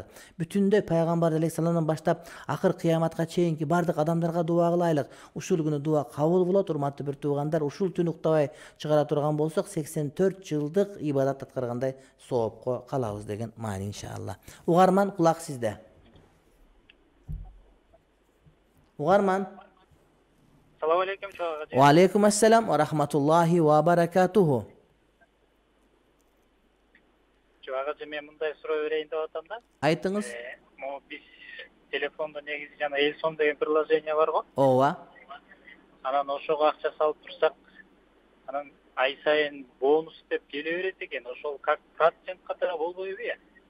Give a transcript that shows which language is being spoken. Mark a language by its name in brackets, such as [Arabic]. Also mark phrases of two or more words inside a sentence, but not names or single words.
[Kyrgyz] Бүтүндөй пайгамбар алейхиссаламдан баштап акыр кыяматка чейинки бардык адамдарга дуа кылайлык. Ушул күнү дуа кабыл болот, урматтуу бир туугандар. Ушул түн уктабай чыгара турган болсок, 84 жылдык ибадат аткаргандай соопко калабыз деген маани иншалла. Угарман, кулак сизде. Угарман. [Arabic] السلام عليكم. وعليكم السلام ورحمة الله وبركاته. [Kyrgyz] болчу. Агачы мен мындай суроо берейин деп атам да. Айтыңыз. Могу биз телефондо негизи жана Элсом деген приложение бар го. Ооба. Анан ошого акча салып турсак, анан ай сайын бонус деп келе берет экен. Ошол как процент катары болбойбу я?